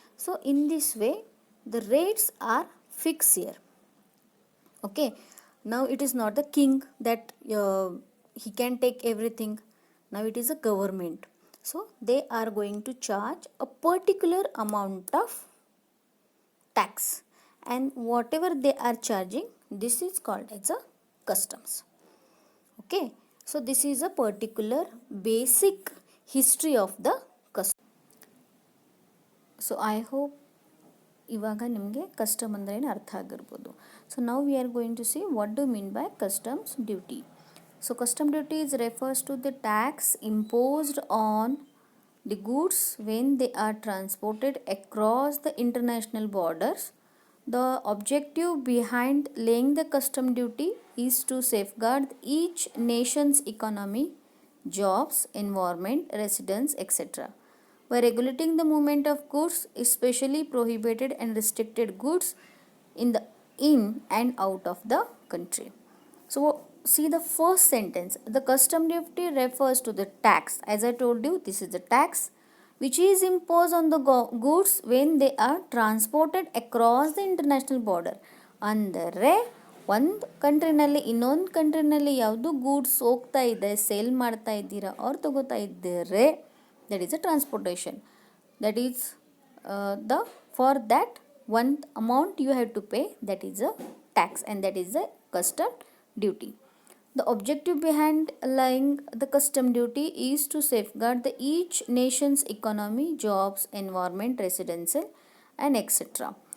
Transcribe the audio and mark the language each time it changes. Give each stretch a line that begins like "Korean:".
English: So in this way the rates are fix here. Okay, now it is not the king that he can take everything. Now it is a government, so they are going to charge a particular amount of tax, and whatever they are charging, this is called as a customs. Okay, so this is a particular basic history of the custom. So I hope
Kannada: ಇವಾಗ ನಿಮಗೆ custom ಅಂದರೆ ಏನು ಅರ್ಥ ಆಗಿರ್ಬೋದು.
English: So now we are going to see what do mean by customs duty. So custom duties refers to the tax imposed on the goods when they are transported across the international borders. The objective behind laying the custom duty is to safeguard each nation's economy, jobs, environment, residents, etc. By regulating the movement of goods, especially prohibited and restricted goods in and out of the country. So see the first sentence, the custom duty refers to the tax. As I told you, this is the tax which is imposed on the goods when they are transported across the international border.
Kannada: ಅಂದರೆ ಒಂದು ಕಂಟ್ರಿನಲ್ಲಿ ಇನ್ನೊಂದು ಕಂಟ್ರಿನಲ್ಲಿ ಯಾವುದು goods ಹೋಗ್ತಾ ಇದೆ, sale ಮಾಡ್ತಾ ಇದ್ದೀರಾ ಅವ್ರು ತಗೋತಾ ಇದ್ದಾರೆ,
English: That is a transportation. That is the for that one amount you have to pay, that is a tax, and that is a custom duty. The objective behind laying the custom duty is to safeguard each nation's economy, jobs, environment, residential, and etc.